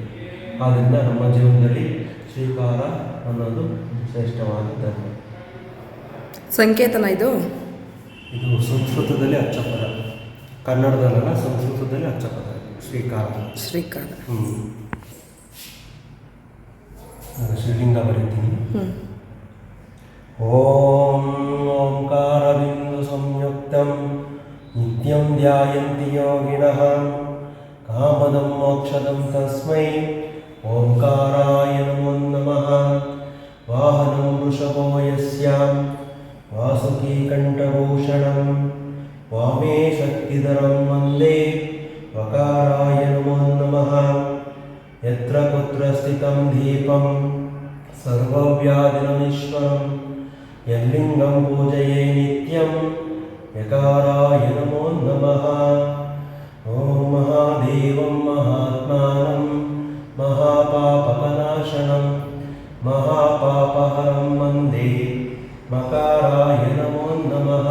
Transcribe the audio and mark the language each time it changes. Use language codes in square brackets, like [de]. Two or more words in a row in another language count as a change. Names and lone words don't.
[kn] ಆದ್ದರಿಂದ ನಮ್ಮ ಜೀವನದಲ್ಲಿ ಶ್ರೀಕಾರ ಅನ್ನೋದು ಶ್ರೇಷ್ಠವಾದ ಧರ್ಮ. ಸಂಕೇತನ ಇದು ಸಂಸ್ಕೃತದಲ್ಲಿ ಅಚ್ಚಪದ, ಕನ್ನಡದಲ್ಲ, ಸಂಸ್ಕೃತದಲ್ಲಿ ಅಚ್ಚಪದ ಶ್ರೀಕಾರ. ಶ್ರೀಲಿಂಗ ಬರೀತೀನಿ. [sa] ಓಂ ಓಂಕಾರಬಿಂದು ಸಂಯುಕ್ತಂ ನಿತ್ಯಂ ಧ್ಯಾಯಂತಿ ಯೋಗಿನಃ ಕಾಮದಂ ಮೋಕ್ಷದಂ ತಸ್ಮೈ ಓಂಕಾರಾಯ ನಮೋ ನಮಃ. ವಾಹನಂ ವೃಷಭೋ ಯಸ್ಯಾಂ ವಾಸುಕಿ ಕಂಠಭೂಷಣಂ ವಾಮೇ ಶಕ್ತಿಧರಂ ವಂದೇ ವಕಾರಾಯ ನಮೋ ನಮಃ. ಯತ್ರ ಕುತ್ರ ಸ್ಥಿತಂ ದೀಪಂ ಸರ್ವವ್ಯಾಧಿನಮೀಶ್ವರಂ ಯಲ್ಲಿಂಗಂ ಪೂಜಯೇ ನಿತ್ಯಂ ಯಕಾರಾಯ ನಮೋ ನಮಃ. ಓಂ ಮಹಾದೇವಂ ಮಹಾತ್ಮಾನಂ ಮಹಾಪಾಪಕನಾಶನಂ ಮಹಾಪಾಪಹರಂ ವಂದೇ ಮಕಾರಾಯ ನಮೋ ನಮಃ.